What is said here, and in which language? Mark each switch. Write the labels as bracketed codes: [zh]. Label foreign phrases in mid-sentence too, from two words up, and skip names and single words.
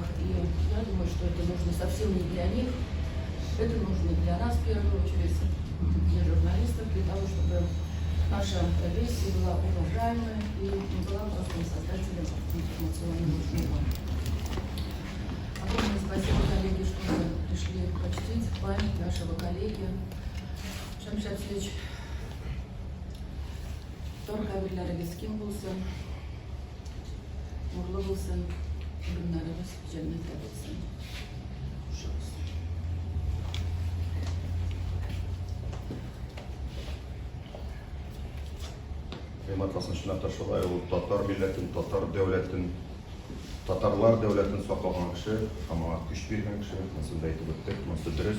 [ru] И я думаю, что это нужно совсем не для них, это нужно для нас в первую очередь, для журналистов, для того, чтобы наша профессия была уважаемой и не была просто создателем информационного шума. Огромное спасибо, коллеги, что вы пришли почтить память нашего коллеги. [tt] Шамиль Шамсеевич, Тор кабирләрегез ким булсын, нурлы булсын, урыннарыгыз җәннәттә булсын. Кыймматлы шуннан шулай ул татар милләтен, татар дәүләтен, татарлар дәүләтен саклаган кеше, һәм көч биргән кеше, монда әйтеп үттек, монысы дөрес.